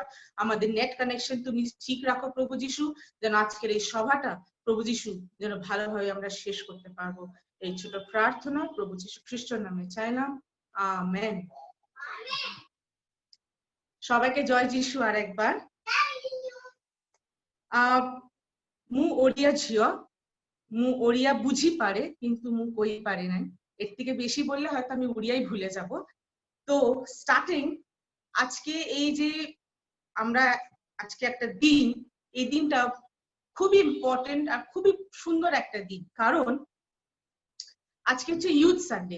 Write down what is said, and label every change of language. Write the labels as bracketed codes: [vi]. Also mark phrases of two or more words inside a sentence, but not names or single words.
[bn] আমাদের [en] net connection [bn] তুমি ঠিক রাখো প্রভু যিশু, যেন আজকের এই সভাটা প্রভু যিশু যেন ভালোভাবে আমরা শেষ করতে পারবো। এই ছোট প্রার্থনা প্রভু যিশু খ্রিস্টের নামে চাইলাম, আমেন। সবাইকে জয় যিশু আরেকবার। [or] ମୁଁ ଓଡ଼ିଆ ଝିଅ, ମୁଁ ଓଡ଼ିଆ ବୁଝି ପାରେ କିନ୍ତୁ ମୁଁ କହି ପାରେ ନାହିଁ। [bn] এর থেকে বেশি বললে হয়তো আমি ওড়িয়াই ভুলে যাব। তো স্টার্টিং আজকে এই যে আমরা আজকে একটা দিন, এই দিনটা খুবই ইম্পর্টেন্ট আর খুবই সুন্দর একটা দিন, কারণ আজকে হচ্ছে [en] youth Sunday.